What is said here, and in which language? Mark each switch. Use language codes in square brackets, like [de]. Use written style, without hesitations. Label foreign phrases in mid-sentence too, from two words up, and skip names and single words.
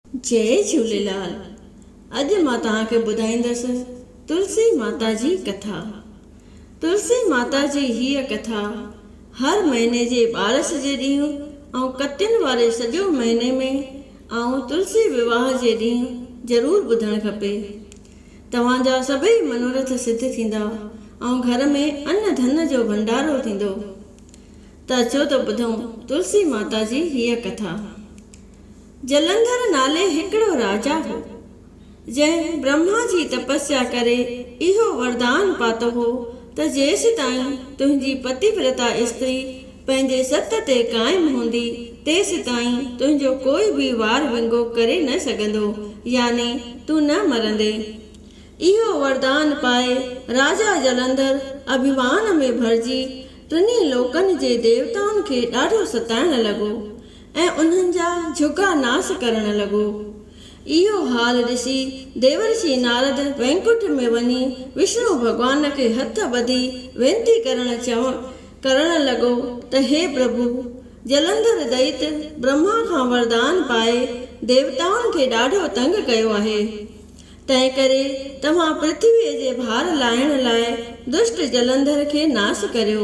[sd] जय झूलेलाल। अॼु मां तव्हांखे ॿुधाईंदसि तुलसी माता जी कथा। तुलसी माता जी हीअ कथा हर महीने जे 12 जे ॾींहुं ऐं कतियुनि वारे सॼो महीने में ऐं तुलसी विवाह जे ॾींहुं ज़रूरु ॿुधणु खपे। तव्हांजा सभई मनोरथ सिद्ध थींदा ऐं घर में अन्न धन जो भंडारो थींदो। त अचो त ॿुधूं तुलसी माता जी हीअ कथा। जलंधर नाले हिकिड़ो राजा हो, जंहिं ब्रह्मा जी तपस्या करे इहो वरदान पातो हो त जेसि ताईं तुंहिंजी पतिव्रता स्त्री पंहिंजे सत ते क़ाइम हूंदी तेसि ताईं तुंहिंजो कोई बि वार विंगो करे न सघंदो, यानी तूं न मरंदे। इहो वरदान पाए राजा जलंधर अभिमान में भरिजी टिनी लोकनि जे देवताउनि खे ॾाढो सताइण लॻो ऐं उन्हनि जा झुगा नास करण लॻो। इहो हाल ॾिसी देवर्षि नारद वैकुंठ में वञी विष्णु भॻवान खे हथ ॿधी वेनती करण लॻो त हे प्रभु, जलंधर दैत ब्रह्मा खां वरदान पाए देवताउनि खे ॾाढो तंग कयो आहे। तंहिं करे तव्हां पृथ्वीअ जे भार लाहिण लाइ दुष्ट जलंधर खे नास करियो।